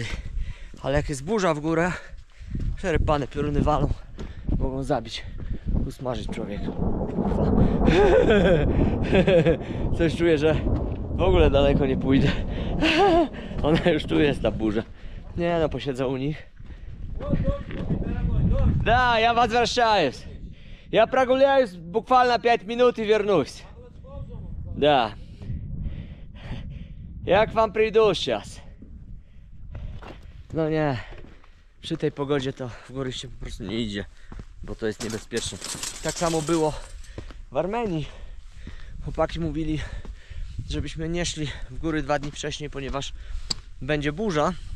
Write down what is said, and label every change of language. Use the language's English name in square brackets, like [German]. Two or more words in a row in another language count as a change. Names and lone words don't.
[Polish] Ale jak jest burza w górę, przerypane pioruny walą, mogą zabić, usmażyć człowieka. Kurwa. Coś czuję, że w ogóle daleko nie pójdę. Ona już tu jest, ta burza. Nie no, posiedzę u nich. [Russian] Да, я возвращаюсь. Я прогуляюсь буквально 5 минут и вернусь. Да. [Polish] Ja k wam przyjdę сейчас. No nie. Przy tej pogodzie to w góry się po prostu nie idzie, bo to jest niebezpieczne. Tak samo było w Armenii. Chłopaki mówili, żebyśmy nie szli w góry 2 dni wcześniej, ponieważ będzie burza.